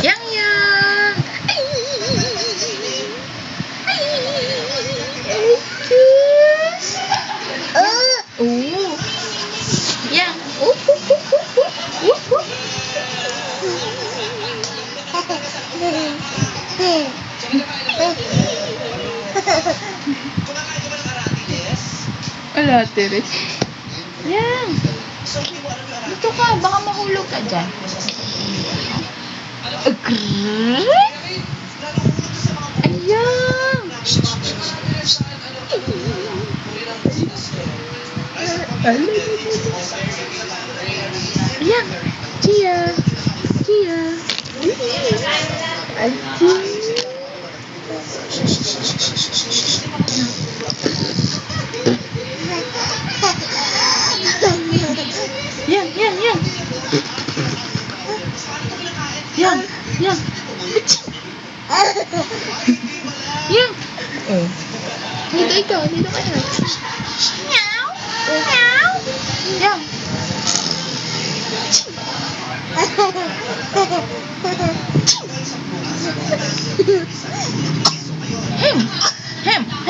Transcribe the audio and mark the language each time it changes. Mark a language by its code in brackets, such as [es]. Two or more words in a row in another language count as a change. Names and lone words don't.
[tl] Yang yang. Yang. Wala, Teres. Yang. Dito ka, baka mahulog ka dyan. Ayan. Ayan. Chia. Chia. Yang. Yang. Dito ka na. Meow. Meow. Yang. Hem.